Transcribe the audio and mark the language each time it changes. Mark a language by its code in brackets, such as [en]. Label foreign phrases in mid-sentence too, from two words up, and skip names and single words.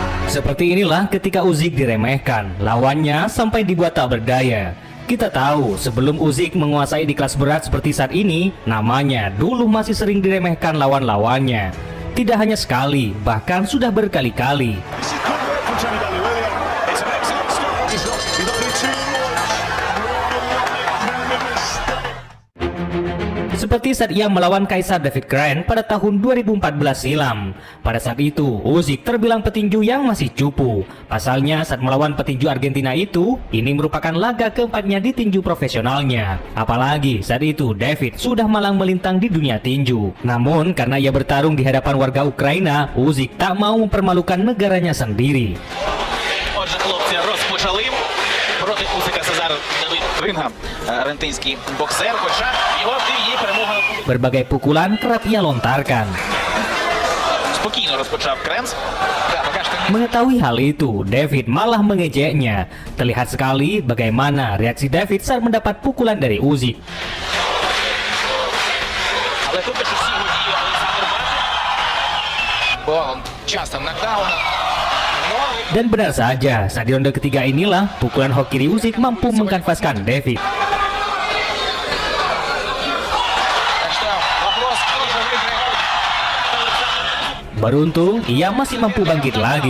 [id] Seperti inilah ketika Usyk diremehkan, lawannya sampai dibuat tak berdaya. Kita tahu sebelum Usyk menguasai di kelas berat seperti saat ini, namanya dulu masih sering diremehkan lawan-lawannya. Tidak hanya sekali, bahkan sudah berkali-kali. [en] This is good work from Tony Bellew. It's an excellent start. He's not need two more. [id] Seperti saat ia melawan Kaisar David Grant pada tahun 2014 silam. Pada saat itu, Usyk terbilang petinju yang masih cupu. Pasalnya saat melawan petinju Argentina itu, ini merupakan laga keempatnya di tinju profesionalnya. Apalagi saat itu David sudah malang melintang di dunia tinju. Namun karena ia bertarung di hadapan warga Ukraina, Usyk tak mau mempermalukan negaranya sendiri. [uk] Отже, хлопці розпочали проти Усика Сезар Давид Рингам, аргентинський боксер, хоча його є перемога. [id] Berbagai pukulan kerap ia lontarkan. [uk] Спокійно розпочав Кренц. Та, поки що не [id] Mengetahui hal itu, David malah mengejeknya. Terlihat sekali bagaimana reaksi David saat mendapat pukulan dari Usyk. [uk] Але поки що всі водії Олександр Марков. Бо часто нокдаун. [id] Dan benar saja, saat di ronde ketiga inilah pukulan hoki kiri Usyk mampu mengkanvaskan David. Beruntung, ia masih mampu bangkit lagi.